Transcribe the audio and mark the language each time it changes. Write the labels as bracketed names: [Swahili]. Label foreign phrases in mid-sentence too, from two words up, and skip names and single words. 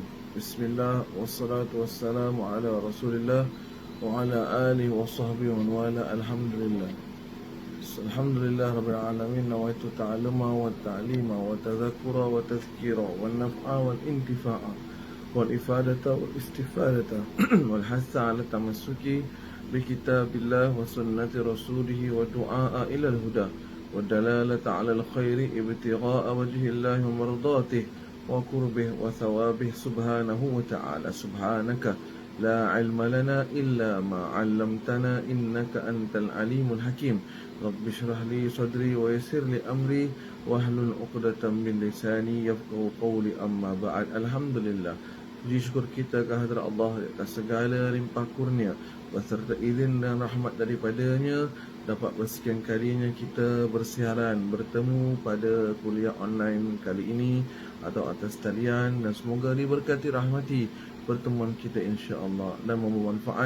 [Arabic] بسم الله والصلاة والسلام على رسول الله وعلى آله وصحبه ومن والاه. Alhamdulillah. الحمد لله رب العالمين. نويت التعلم والتعليم والتذكر والتذكير والنفع والانتفاع والإفادة والاستفادة والحث على التمسك بكتاب الله وسنة رسوله والدعاء إلى الهدى والدلالة على الخير ابتغاء وجه الله ومرضاته وقربه وثوابه سبحانه وتعالى. سبحانك لا علم لنا إلا ما علمتنا إنك أنت العليم الحكيم. رب اشرح لي صدري ويسر لي أمري واحلل عقدة من لساني يفقهوا قولي. أما بعد. [Malay] Alhamdulillah, puji syukur kita kehadrat Allah atas segala limpah kurnia beserta izin dan rahmat daripadanya, dapat bersekian kalinya kita bersiaran bertemu pada kuliah online kali ini atau atas talian, dan semoga diberkati rahmati pertemuan kita insya-Allah dan membawa manfaat.